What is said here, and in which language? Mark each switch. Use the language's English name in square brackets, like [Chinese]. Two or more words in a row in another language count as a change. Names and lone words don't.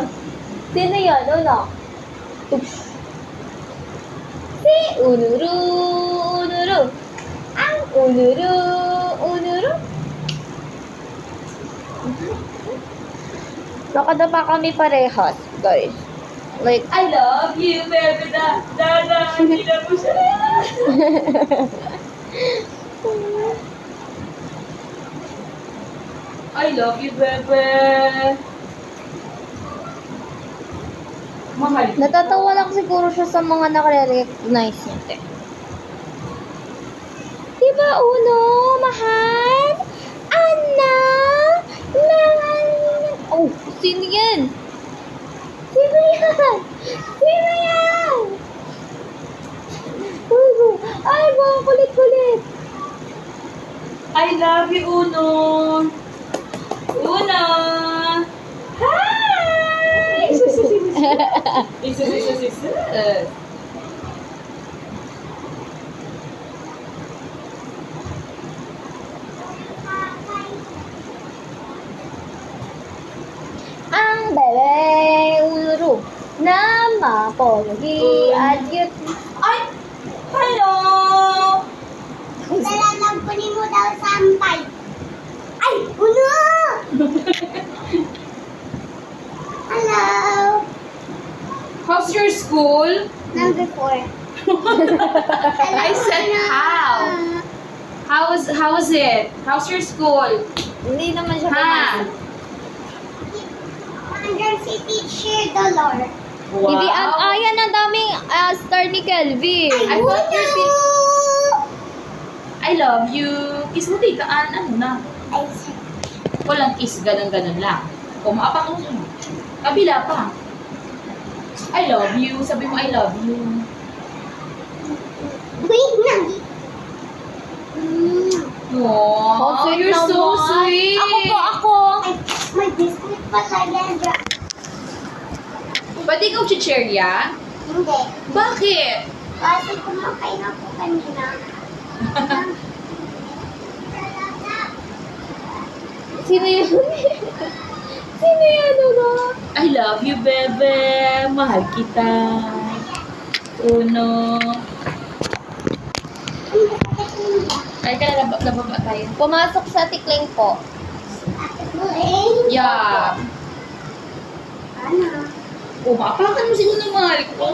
[Filipino] Sino yun? Uno? Oops. Si Unuru, Unuru. Ang Unuru, Unuru. Baka na pa kami parehas, guys. [English] Like, I love you, [Filipino] bebe. Hindi na po siya. [English] I love you, bebe. [Filipino] Mahal. natatawa lang siguro siya sa mga nakare-recognize niya, te. Diba, Uno? Mahal? Anak? Sino yan? Sino yan? Sino yan? Ay, mga kulit-kulit. [English] I love you, [Filipino] Uno. Uno. Hi! Isus. Ang bebe uro na mapogi at cute. Ay! Hello! Dalalang kunin mo daw sampay. Ay, uno! [English] Hello! How's your school? Number 4. I said how. How was it? How's your school? [Filipino] Hindi naman siya Ha? pumasok. Under si Teacher Dolor. Wow. Hindi, ayan ang daming star ni Kelvin. [English] I thought you're I love you. [Filipino] Kiss mo tita. Ano na? Ay, sir. Walang kiss. Ganun lang. O, maapang mo. Kabila pa. [English] I love you. [Filipino] Sabi mo [English] I love you. [Filipino] Wait lang. [English] Wow, sweet you're so [Filipino] naman. [English] sweet. [Filipino] Ako. Ay, may biscuit pala yan. Pwede ikaw chicherya? Hindi. Bakit? Kasi kumakain ako kanina. Sino yun? Sino yan, ano? [English] I love you, bebe. [Filipino] Mahal kita. Uno. Ay, ka na nababa tayo. Pumasok sa tikling po. Yeah. Ano? Umapakan mo si Uno, mahal ko.